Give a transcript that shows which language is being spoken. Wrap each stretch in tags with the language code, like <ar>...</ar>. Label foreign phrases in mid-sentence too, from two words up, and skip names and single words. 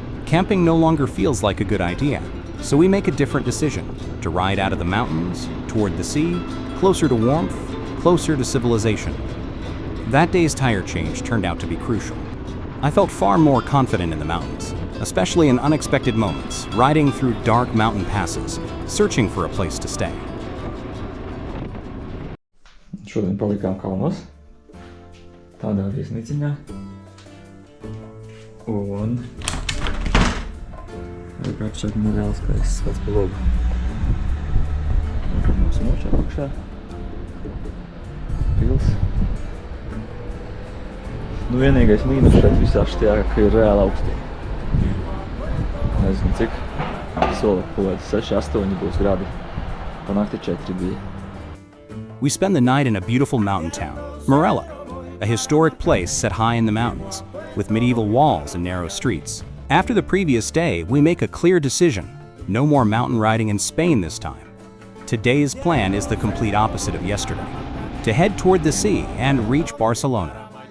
<en>Camping no longer feels like a good idea, so we make a different decision, to ride out of the mountains, toward the sea, closer to warmth, closer to civilization. That day's tire change turned out to be crucial. I felt far more confident in the mountains, especially in unexpected moments, riding through dark mountain passes, searching for a place to stay.</en> <lv>Šodien palikām kalnos. tādā viesnīciņā. Un kāds šeit nereāli skaists skats pa logu. Un tad mums močā apakšā. Pils. Nu vienīgais mīnus šeit visā štajā, ka ir reāli augsti. Nezinu cik. Sola kaut kāds 6-8 būs gradi. Panākti 4 bija.</lv> <en>We spend the night in a beautiful mountain town, Morella, a historic place set high in the mountains, with medieval walls and narrow streets. After the previous day, we make a clear decision. No more mountain riding in Spain this time. Today's plan is the complete opposite of yesterday, to head toward the sea and reach Barcelona.</en>